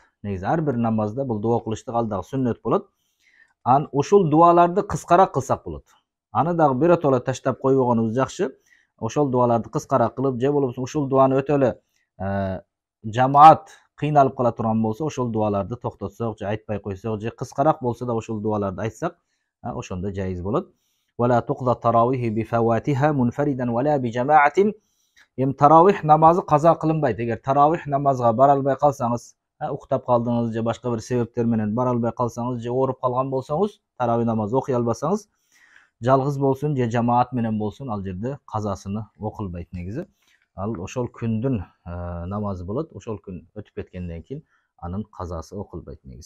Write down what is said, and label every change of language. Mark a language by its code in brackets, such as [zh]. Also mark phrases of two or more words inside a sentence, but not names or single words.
[uz] Negiz har bir namozda bu duo qilishni aldağı sunnat bo'ladi. Ushul duolarni qisqaroq qilsak bo'ladi. Ani dağı bir to'la tashlab qo'yib olganimiz yaxshi. O'shal duolarni qisqaroq qilib, je bo'lmasa o'shal duoni o'tali jamoat qiynalib qola turgan bo'lsa, o'shal duolarni to'xtatsak, aytmay qo'ysak, je qisqaroq bo'lsa-da o'shal duolarni aytsak, o'shanda joiz bo'ladi. [ar] ولا تقضى التراويح بفواتها منفردا ولا بجماعة. [uz] Tarawih namozi qazo qilinmaydi. Agar tarawih namozga bora olmay qolsangiz, uxtab qoldingiz, je boshqa bir sabablar bilan bora olmay qolsangiz, je o'rib qolgan bo'lsangiz, tarawih namozi o'qiy olmasangiz, jalg'iz bo'lsin, je jamoat bilan bo'lsin, al yerda qazosini o'qilmaydi negizi. Al o'shal kunning namozi bo'ladi. O'shal kun o'tib ketgandan keyin aning qazosi o'qilmaydi negizi.